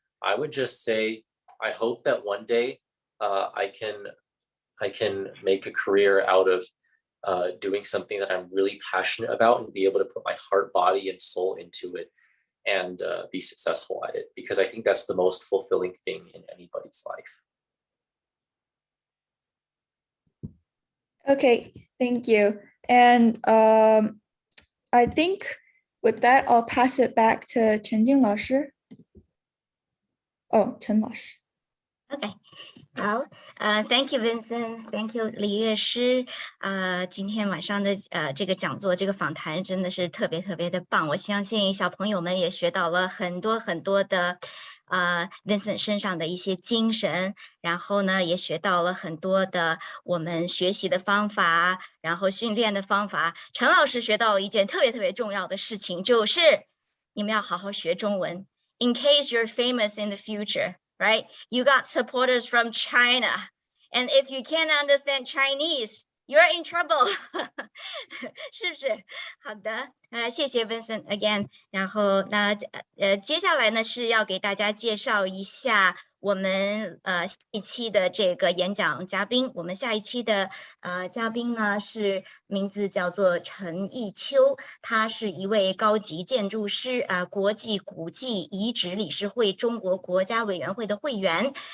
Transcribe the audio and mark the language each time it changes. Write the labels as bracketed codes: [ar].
[en] I would just say, I hope that one day I can make a career out of doing something that I'm really passionate about and be able to put my heart, body, and soul into it and be successful at it, because I think that's the most fulfilling thing in anybody's life. Okay, thank you. And I think with that, I'll pass it back to陈静老师. [zh] Oh, 陈老师. [en] Okay. [zh] 好， [en] Thank you Vincent, Thank you [zh] 李乐诗，今天晚上的这个讲座，这个访谈真的是特别特别的棒，我相信小朋友们也学到了很多很多的Vincent 身上的一些精神，然后呢也学到了很多的我们学习的方法，然后训练的方法。陈老师学到一件特别特别重要的事情，就是你们要好好学中文 ， [en] in case you're famous in the future。Right? You got supporters from China. And if you can't understand Chinese, you're in trouble. [zh] 是不是？好的，谢谢 Vincent again. 然后那接下来呢是要给大家介绍一下我们下一期的这个演讲嘉宾。我们下一期的嘉宾呢是名字叫做陈义秋，他是一位高级建筑师，国际古迹遗址理事会中国国家委员会的会员。